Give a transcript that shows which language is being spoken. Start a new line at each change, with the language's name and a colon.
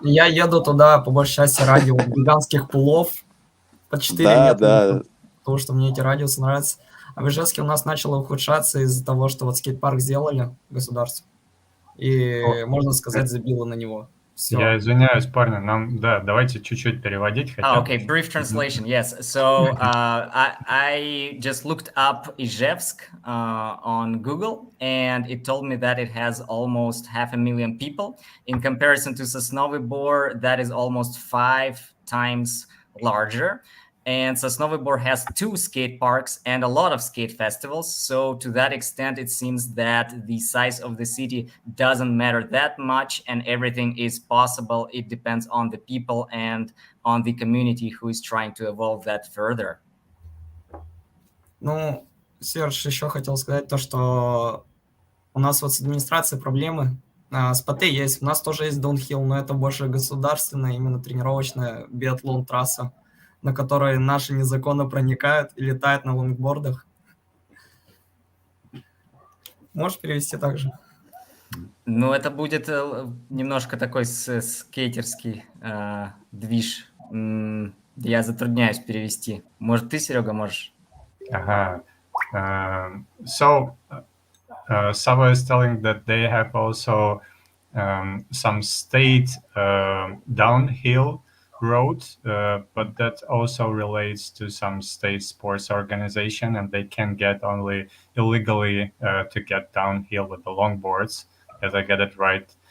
Russian: Я еду туда, по большей части, ради гигантских пулов по 4 метра, Да. потому что мне эти радиусы нравятся. А в Ижевске у нас начало ухудшаться из-за того, что вот скейт-парк сделали государство. И, можно сказать, забило на него. Все. Я извиняюсь, парни, нам, да, давайте чуть-чуть переводить хотя бы.
English: Okay, brief translation, yes. So I just looked up Izhevsk on Google, and it told me that it has almost 500,000 people. In comparison to Sosnovyy Bor, that is almost 5 times larger. And Sosnovyy Bor has 2 skate parks and a lot of skate festivals. So to that extent, it seems that the size of the city doesn't matter that much and everything is possible. It depends on the people and on the community who is trying to evolve that further.
Russian: Ну, Серж, еще хотел сказать то, что у нас вот с администрацией проблемы. С ПТ есть, у нас тоже есть даунхилл, но это больше государственная, именно тренировочная биатлон-трасса, на которой наши незаконно проникают и летают на лонгбордах. Можешь перевести так же? Ну, это будет немножко такой скейтерский движ. Я затрудняюсь перевести. Может, ты, Серега, можешь? Ага.
English: So, Sava is telling that they have also some state downhill road, but that also relates to some state sports organization, and they can get only illegally to get downhill with the longboards, as I get it right.